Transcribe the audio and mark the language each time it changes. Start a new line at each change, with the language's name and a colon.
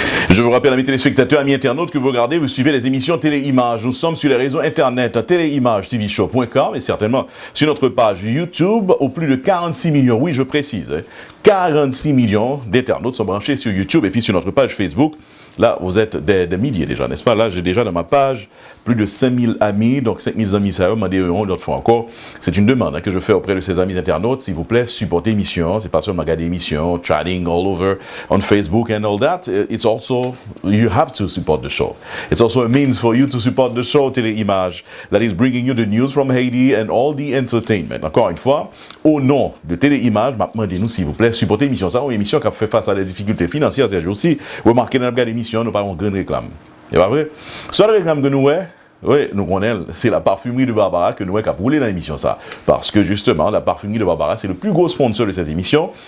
French: Je vous rappelle, amis téléspectateurs, amis internautes, que vous regardez, vous suivez les émissions Téléimages. Nous sommes sur les réseaux internet téléimagetvshow.com et certainement sur notre page YouTube aux plus de 46 millions, oui je précise, 46 millions d'internautes sont branchés sur YouTube et puis sur notre page Facebook. Là, vous êtes des milliers déjà, n'est-ce pas? Là, j'ai déjà dans ma page plus de 5000 amis, donc 5000 amis, ça m'a dit l'autre fois encore. C'est une demande que je fais auprès de ces amis internautes. S'il vous plaît, supportez l'émission. C'est pas seulement regarder l'émission,
English: chatting all over on Facebook and all that. It's also, you have to support the show. It's also a means for you to support the show Téléimage that is bringing you the news from Haiti and all the entertainment.
French: Encore une fois, au nom de Téléimage, demandez-nous s'il vous plaît, supportez l'émission. Ça, une émission qui a fait face à des difficultés financières ces jours-ci. Remarquez dans la émission, nous parlons de grande réclame. C'est pas vrai? Seule réclame que nous avons, oui, nous connaissons, c'est la parfumerie de Barbara que nous avons roulé dans l'émission ça. Parce que justement, la parfumerie de Barbara, c'est le plus gros sponsor de ces émissions.